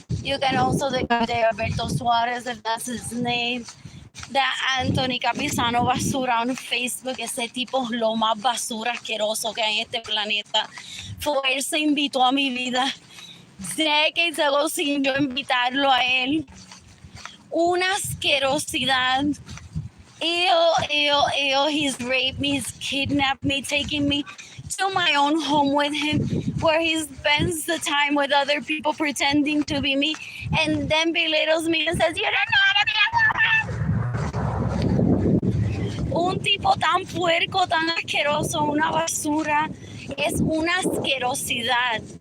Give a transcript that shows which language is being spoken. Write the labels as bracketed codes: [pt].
[en] You can also declare Alberto Suarez, if that's his name. That Anthony Capizano basura on Facebook. [es] Ese tipo es lo más basura asqueroso que hay en este planeta. Él se invitó a mi vida [en] decades ago [es] sin yo invitarlo a él. Una asquerosidad. Ew. [en] He's raped me, he's kidnapped me, taking me to my own home with him, where he spends the time with other people pretending to be me, and then belittles me and says, "You don't know how to be a woman." [es] Un tipo tan puerco, tan asqueroso, una basura, es una asquerosidad.